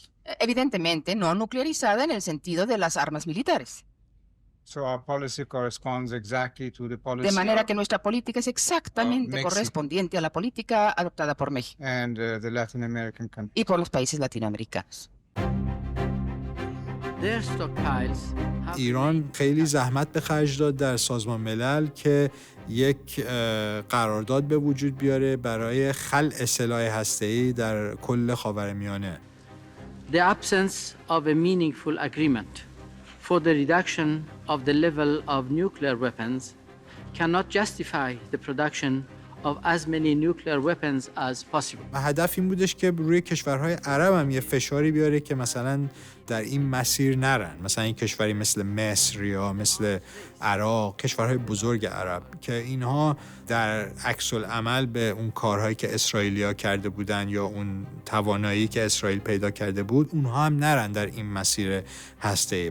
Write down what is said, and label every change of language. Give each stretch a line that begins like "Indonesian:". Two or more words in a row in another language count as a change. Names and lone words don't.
Spanish: Evidentemente no nuclearizada en el sentido de las armas militares. De manera que nuestra política es exactamente correspondiente a la política adoptada por México y por los países latinoamericanos.
Persian: ایران خیلی زحمت به خرج داد در سازمان ملل که یک قرارداد به وجود بیاره برای خلع سلاح هسته‌ای در کل خاورمیانه.
English: The absence of a meaningful agreement for the reduction of the level of nuclear weapons cannot justify the production of as many nuclear weapons as possible.
Persian: و هدف این بودش که روی کشورهای عرب هم یه فشاری بیاره که مثلا در این مسیر نرن، مثلا این کشوری مثل مصر یا مثل عراق، کشورهای بزرگ عرب که اینها در عکس العمل به اون کارهایی که اسرائیلیا کرده بودن یا اون توانایی که اسرائیل پیدا کرده بود اونها هم نرن در این مسیر هسته‌ای.